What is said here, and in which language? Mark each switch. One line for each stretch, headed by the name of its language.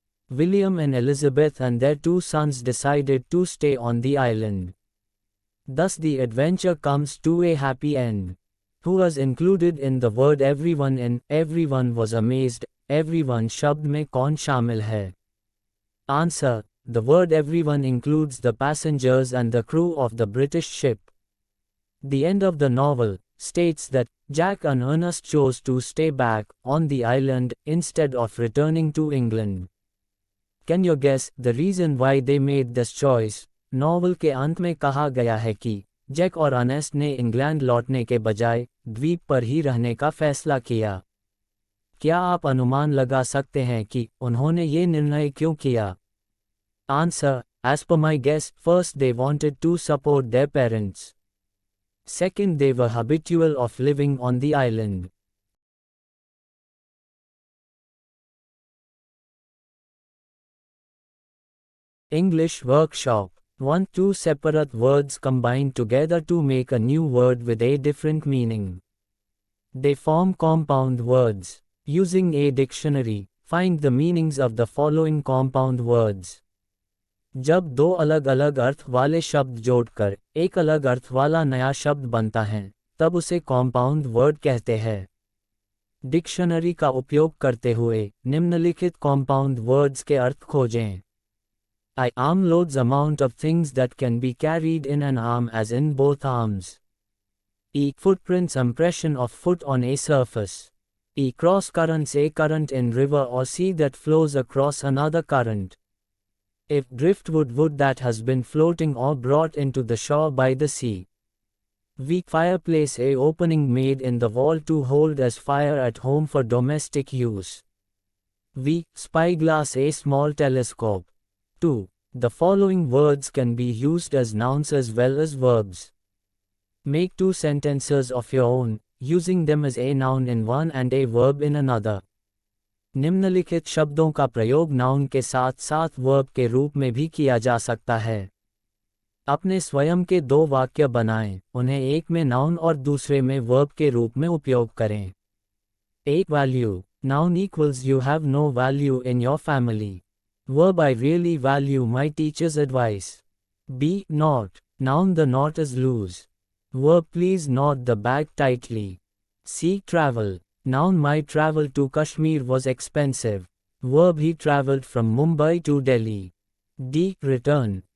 English: William and Elizabeth and their 2 sons decided to stay on the island. Thus the adventure comes to a happy end. Who was included in the word everyone in everyone was amazed?
Hindi: Everyone शब्द में कौन शामिल है?
English: Answer: the word everyone includes the passengers and the crew of the British ship. The end of the novel states that Jack and Ernest chose to stay back on the island instead of returning to England. Can you guess the reason why they made this choice?
Hindi: Novel के अंत में कहा गया है कि Jack और Ernest ने England लौटने के बजाय द्वीप पर ही रहने का फैसला किया। क्या आप अनुमान लगा सकते हैं कि उन्होंने ये निर्णय क्यों किया?
English: Answer: as per my guess, first they wanted to support their parents. Second, they were habitual of living on the island. English workshop. 1. 2 separate words combined together to make a new word with a different meaning. They form compound words. Using a dictionary, find the meanings of the following compound words.
Hindi: जब 2 अलग अलग अर्थ वाले शब्द जोड़कर एक अलग अर्थ वाला नया शब्द बनता है, तब उसे कॉम्पाउंड वर्ड कहते हैं। डिक्शनरी का उपयोग करते हुए निम्नलिखित कॉम्पाउंड वर्ड्स के अर्थ खोजें।
English: I arm loads amount of things that can be carried in an arm as in both arms. E. Footprints impression of foot on a surface. E. Cross currents a current in river or sea that flows across another current. If driftwood wood that has been floating or brought into the shore by the sea. V. Fireplace a opening made in the wall to hold as fire at home for domestic use. V. Spyglass a small telescope. 2. The following words can be used as nouns as well as verbs. Make 2 sentences of your own, using them as a noun in one and a verb in another.
Hindi: निम्नलिखित शब्दों का प्रयोग noun के साथ साथ verb के रूप में भी किया जा सकता है। अपने स्वयं के 2 वाक्य बनाएं, उन्हें एक में नाउन और दूसरे में वर्ब के रूप में उपयोग करें।
English: 1. Value. Noun equals you have no value in your family. Verb I really value my teacher's advice. B. Knot. Noun the knot is loose. Verb please knot the bag tightly. C. Travel. Noun my travel to Kashmir was expensive. Verb he traveled from Mumbai to Delhi. D. Return.